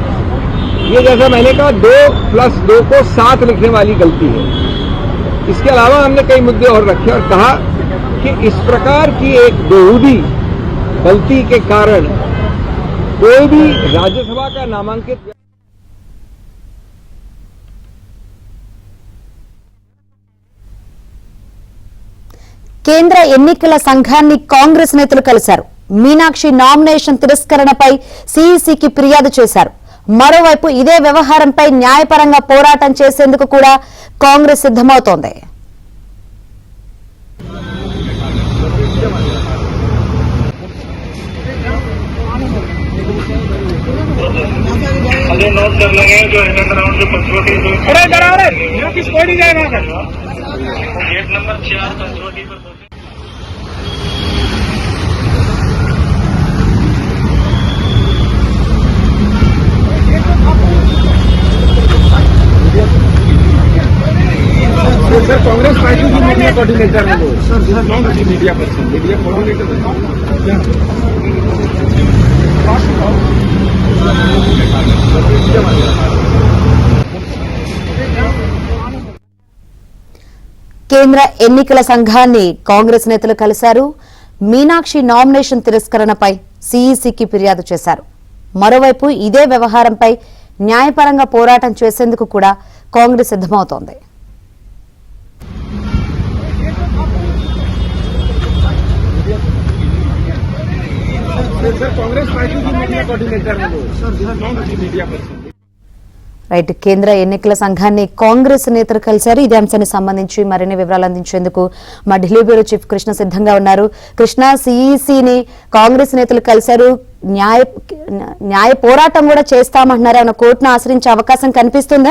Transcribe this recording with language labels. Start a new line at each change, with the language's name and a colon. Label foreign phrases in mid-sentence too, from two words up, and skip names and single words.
Hindi: ये जैसा मैंने कहा 2+2 को 7 लिखने वाली गलती है। इसके अलावा हमने कई मुद्दे और रखे और कहा कि इस प्रकार की एक बेहूदी गलती के कारण कोई भी राज्यसभा का नामांकित
Telugu: కేంద్ర ఎన్నికల సంఘాన్ని కాంగ్రెస్ నేతలు కలిశారు. మీనాక్షి నామినేషన్ తిరస్కరణపై సీఈసీకి ఫిర్యాదు చేశారు. మరోవైపు ఇదే వ్యవహారంపై న్యాయపరంగా పోరాటం చేసేందుకు కూడా కాంగ్రెస్ సిద్ధమవుతోంది.
Hindi: अरे नोट कर लेंगे जो
English: second round
Hindi: जो पंचवटी
English: gate number 4
Hindi: पंचवटी पर सर कांग्रेस पार्टी की
English: media coordinator
Hindi: है वो सर,
English: media person, media coordinator
Telugu: కేంద్ర ఎన్నికల సంఘాన్ని కాంగ్రెస్ నేతలు కలిశారు. మీనాక్షి నామినేషన్ తిరస్కరణపై సీఈసీకి ఫిర్యాదు చేశారు. మరోవైపు ఇదే వ్యవహారంపై న్యాయపరంగా పోరాటం చేసేందుకు కూడా కాంగ్రెస్ సిద్ధమవుతోంది.
Hindi: कांग्रेस पार्टी की
English: media coordinator
Hindi: है वो सर,
English: media person.
Telugu: రైట్, కేంద్ర ఎన్నికల సంఘాన్ని కాంగ్రెస్ నేతలు కలిశారు. ఇదే అంశానికి సంబంధించి మరిన్ని వివరాలు అందించేందుకు మా ఢిల్లీ
English: bureau chief
Telugu: కృష్ణ సిద్ధంగా ఉన్నారు. కృష్ణ, సీఈసీని కాంగ్రెస్ నేతలు కలిశారు. న్యాయ పోరాటం కూడా చేస్తామంటున్నారు. ఏమైనా కోర్టును ఆశ్రయించే అవకాశం కనిపిస్తుందా?